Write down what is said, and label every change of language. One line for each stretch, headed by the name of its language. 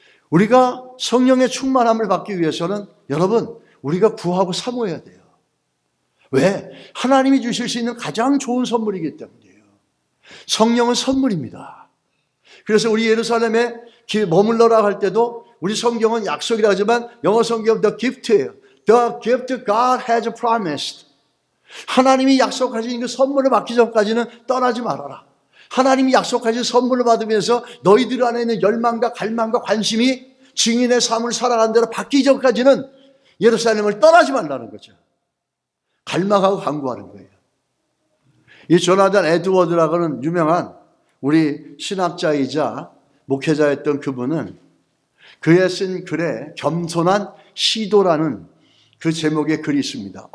Korean: 우리가 성령의 충만함을 받기 위해서는 여러분 우리가 구하고 사모해야 돼요. 왜? 하나님이 주실 수 있는 가장 좋은 선물이기 때문이에요. 성령은 선물입니다. 그래서 우리 예루살렘에 머물러라 할 때도 우리 성경은 약속이라 하지만 영어 성경은
English: the gift
Korean: 예요.
English: The gift God has promised.
Korean: 하나님이 약속하신 그 선물을 받기 전까지는 떠나지 말아라. 하나님이 약속하신 선물을 받으면서 너희들 안에 있는 열망과 갈망과 관심이 증인의 삶을 살아가는 대로 바뀌기 전까지는 예루살렘을 떠나지 말라는 거죠. 갈망하고 간구하는 거예요. 이 조나단 에드워드라고는 유명한 우리 신학자이자 목회자였던 그분은 그의 쓴 글에 겸손한 시도라는 그 제목의 글이 있습니다.